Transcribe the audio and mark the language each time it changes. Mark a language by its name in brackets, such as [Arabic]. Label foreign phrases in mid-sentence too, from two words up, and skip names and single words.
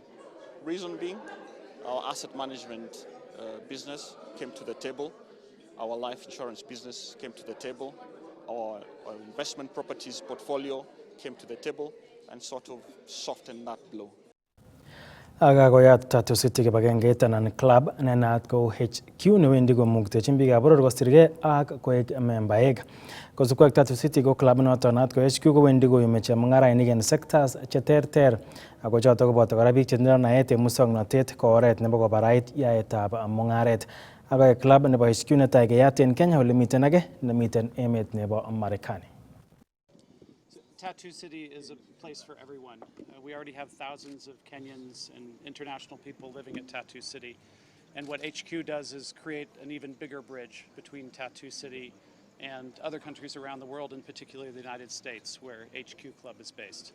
[English] Reason being, our asset management business came to the table, our life insurance business came to the table, our investment properties portfolio came to the table and sort of softened that blow. [Kalenjin] Akakoyat Tattoo City kibagengeit anan club nenaat ko HQ newendi komuktechin biikab boror kosirgei ak koek membaek. Kosubkei ak Tattoo City ko club noton naat ko HQ kowendi koyumi chemung'arainik en sectors cheterter ako choto koboto kora biik chetindoi naet en muswoknotet ko oret nebo kobarait yaetab mung'aret. Akoek club nebo HQ netai keyat en Kenya ole miten age nemiten emet nebo Marekani. [English] Tattoo City is a place for everyone. We already have thousands of Kenyans and international people living at Tattoo City. And what HQ does is create an even bigger bridge between Tattoo City and other countries around the world, and particularly the United States, where HQ Club is based.